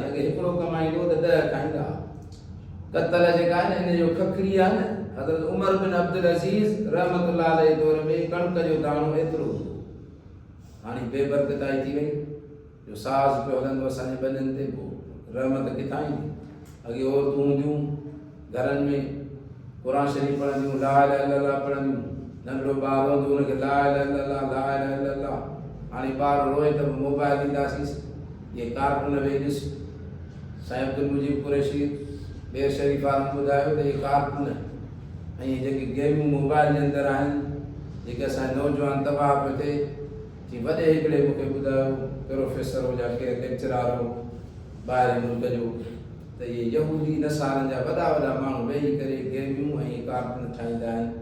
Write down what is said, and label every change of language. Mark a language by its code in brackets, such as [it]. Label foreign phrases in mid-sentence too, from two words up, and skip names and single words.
[sd] अॻे हिकिड़ो कमाईंदो त 10 खाईंदा। कतल जेका आहे न इन जो खखड़ी आहे न, हज़रत उमर बिन अब्दुल अज़ीज़ [ar] رحمة الله عليه [sd] दौर में कणिक जो दाणो एतिरो हूंदो। हाणे बेबरकताई थी वई, जो साज़ पियो हलंदो असांजे ॿनिनि ते, पोइ रहमत किथां ईंदी। अॻे औरतूं हूंदियूं घरनि में क़ुरान शरीफ़ पढ़ंदियूं, [ar] لا إله إلا الله [sd] पढ़ंदियूं, नंढड़ो ॿारु हूंदो हुनखे [ar] لا إله إلا الله لا إله إلا الله. [sd] हाणे ॿारु रोए त मोबाइल ॾींदासीं, इहे कार्टून वेही ॾिस। साईं अब्दुल मुजीब कुरैशी ॿिए शरीफ़ वारनि ॿुधायो त इहे कार्टून ऐं जेके गेमियूं मोबाइल जे अंदरि आहिनि, जेके असांजे नौजवान तबाह पियो थिए। जी वॾे हिकिड़े मूंखे ॿुधायो प्रोफेसर हो या केरु लेक्चरार हो ॿाहिरि मुल्क जो, त इहे यहूदी नसारनि जा वॾा वॾा माण्हू वेही करे गेमियूं ऐं कार्टून ठाहींदा आहिनि।